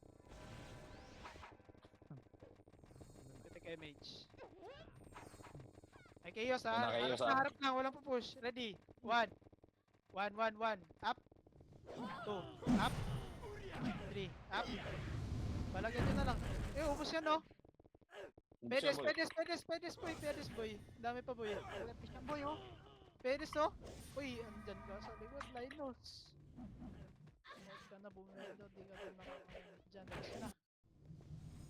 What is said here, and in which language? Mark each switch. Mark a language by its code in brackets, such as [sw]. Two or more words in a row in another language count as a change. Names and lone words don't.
[tl] Pitik MH. Ay chaos ha. Wala chaos, ha? Harap lang, walang pupush. Ready? 1. 1, 1, 1. Up. 2. Up. 3. Up. Balagyan nyo na lang. Ubos yan no. Pedes, pedes, pedes, pedes boy, pedes boy. Dami pa boy. Pedes yan boy oh. Pedes no. Uy, andyan ka sa likod, Linus. Huwag ka na bumelo, di ka na nakakaya dyan. Labas na.